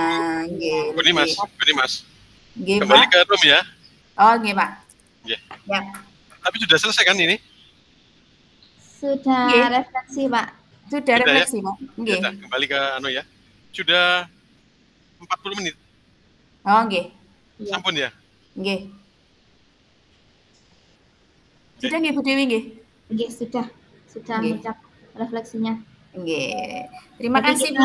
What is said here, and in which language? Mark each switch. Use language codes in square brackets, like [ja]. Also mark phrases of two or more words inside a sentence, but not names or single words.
[id] Ini lebih. Mas. Nggih, Kembali Pak. ke room ya. Oh, nggih, Pak. Yeah. Ya. Tapi sudah selesai kan ini? Sudah Nggih. refleksi, Pak. Sudah refleksi, ya? Pak. Nggih. Ya, kembali ke ya. Sudah 40 menit. Oh, nggih. Sampun ya? Nggih. Sudah nggih Bu Dewi nggih? Nggih, sudah mengucap refleksinya. Nggih. Terima Jadi kasih kita Bu.